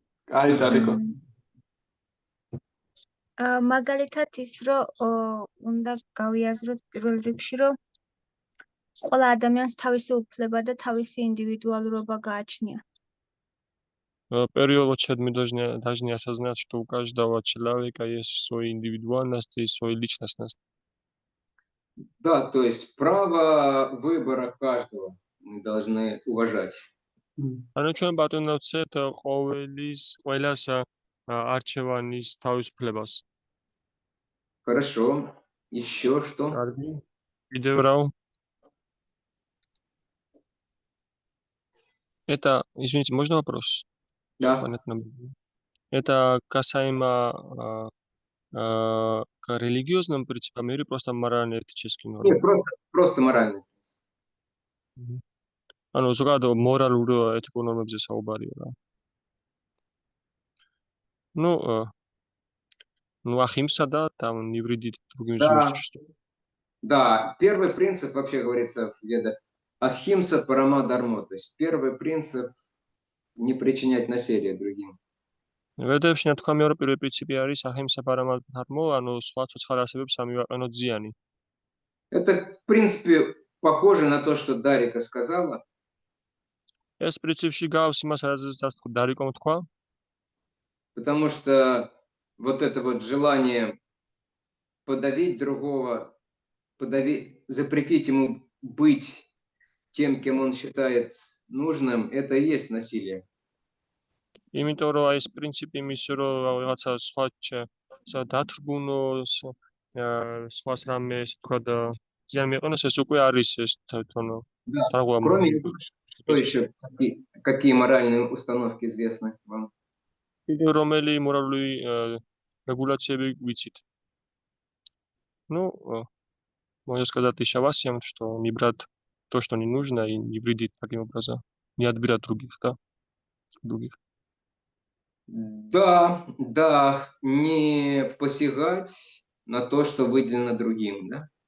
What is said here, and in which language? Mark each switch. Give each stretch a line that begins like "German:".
Georgian: კაი დარიკო. მაგალითად ის რომ უნდა გავიაზროთ პირველ რიგში რომ ყველა ადამიანს თავისი უფლება და თავისი ინდივიდუალურობა გააჩნია.
Russian: В первую очередь мы должны осознать, что у каждого человека есть своя индивидуальность и своя личностность. Да, то есть право выбора каждого мы должны уважать.
Georgian: ანუ ჩვენ ბატონო ვცეთ ყველას არჩევანის თავისუფლებას.
Russian: Хорошо. Еще что?
Georgian: კარგი. კიდევ რა?
Russian: Это, извините, можно вопрос? Да. Понятно. Это касаемо к религиозным принципам или просто морально-этическим Нет, нормам? просто моральный.
Georgian: ანუ ზოგადად მორალურ ეთიკურ ნორმებზე საუბარია რა.
Russian: Ну, ахимса, да, там не вредит другим живым существам. Да, первый принцип вообще говорится в ведах ахимса парама дармо, то есть первый принцип не причинять насилие другим.
Georgian: ვედებში ნათქვა მეორე პირველი პრინციპი არის ახიმსა პარამა დარმო, ანუ სხვა ცოცხალ არსებებს ამივაყენოთ ზიანი.
Russian: Это, в принципе, похоже на то, что Дарика сказала.
Georgian: ეს პრინციპში გავს იმას, რაზეც დარიკომ თქვა.
Russian: Потому что вот это вот желание подавить другого, запретить ему быть тем, кем он считает нужным, это и есть насилие.
Georgian: იმიტომ რომ ეს პრინციპი იმის რომ რაღაცა სხვა დათრგუნოს, სხვას რამე ესე თქვა და ზიანი მიეყენოს, ეს უკვე არის ეს თვითონ.
Russian: Да. Кроме этого, что еще? Какие моральные установки известны вам?
Georgian: კიდევ რომელი მორალური регуляциები ვიცით?
Russian: Ну, можно сказать еще вас всем, что не брать то, что не нужно, и не вредить таким образом. Не отбирать других, да? Других. Да, не посягать на то, что выделено другим, да?